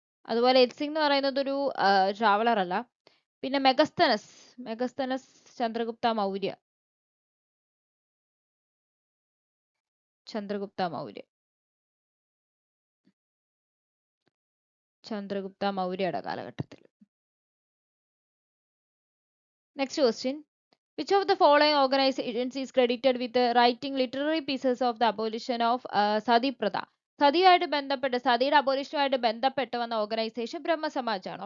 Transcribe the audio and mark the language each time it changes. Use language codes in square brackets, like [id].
[ml] അതുപോലെ എൽസിംഗ് എന്ന് പറയുന്നത് ഒരു ട്രാവലർ അല്ല. പിന്നെ മെഗസ്തനസ് ചന്ദ്രഗുപ്ത മൗര്യ. ചന്ദ്രഗുപ്ത മൗര്യയുടെ കാലഘട്ടത്തിൽ. Next question. [en] Which of the following organizations is credited with writing literary pieces of the abolition of Sati Pratha? [ml] സതിയുടെ അബോലിഷനുമായിട്ട് ബന്ധപ്പെട്ട് വന്ന ഓർഗനൈസേഷൻ ബ്രഹ്മസമാജ് ആണ്.